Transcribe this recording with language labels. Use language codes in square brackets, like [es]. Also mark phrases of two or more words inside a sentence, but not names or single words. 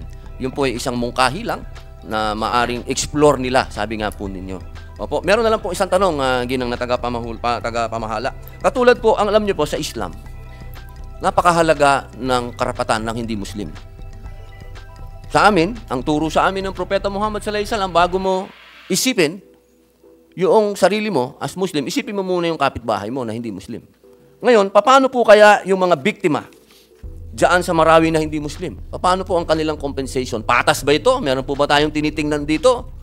[tl] Yun po ay isang mungkahi lang na maaring explore nila, sabi nga po ninyo. Opo, meron na lang po isang tanong, ginang na tagapamahala. Katulad po, ang alam niyo po sa Islam, napakahalaga ng karapatan ng hindi Muslim. Sa amin, ang turo sa amin ng Propeta Muhammad [ar] صلى الله عليه وسلم, [tl] bago mo isipin yung sarili mo [en] as Muslim, [tl] isipin mo muna yung kapitbahay mo na hindi Muslim. Ngayon, paano po kaya yung mga biktima diyan sa Marawi na hindi Muslim? Paano po ang kanilang compensation? Patas ba ito? Meron po ba tayong tinitingnan dito?